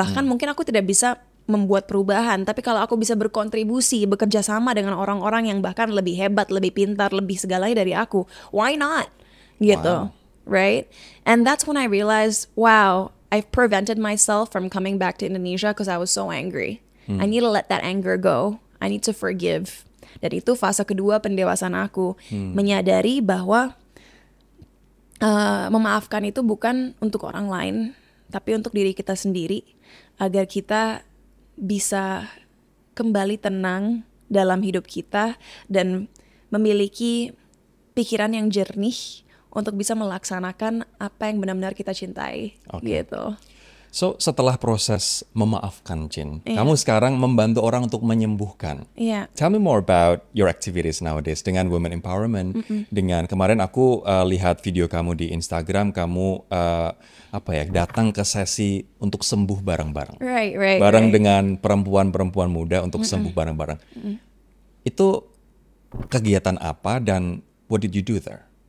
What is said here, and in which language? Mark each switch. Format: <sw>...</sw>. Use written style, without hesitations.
<id>Bahkan mungkin aku tidak bisa membuat perubahan, tapi kalau aku bisa berkontribusi, bekerja sama dengan orang-orang yang bahkan lebih hebat, lebih pintar, lebih segalanya dari aku,</id> <en>why not?</en> <id>Gitu,</id> <en>right? And that's when I realized, wow, I've prevented myself from coming back to Indonesia because I was so angry. I need to let that anger go. I need to forgive.</en> <id>Dan itu fase kedua pendewasaan aku, menyadari bahwa memaafkan itu bukan untuk orang lain, tapi untuk diri kita sendiri, agar kita bisa kembali tenang dalam hidup kita dan memiliki pikiran yang jernih untuk bisa melaksanakan apa yang benar-benar kita cintai. Gitu. So, setelah proses memaafkan, Chin, kamu sekarang membantu orang untuk menyembuhkan.</id> <en>Tell me more about your activities nowadays dengan women empowerment.</en> <id>Dengan kemarin aku lihat video kamu di Instagram, kamu datang ke sesi untuk sembuh bareng-bareng. Bareng dengan perempuan-perempuan muda untuk sembuh bareng-bareng. Itu kegiatan apa dan</id> <en>what did you do there?</en>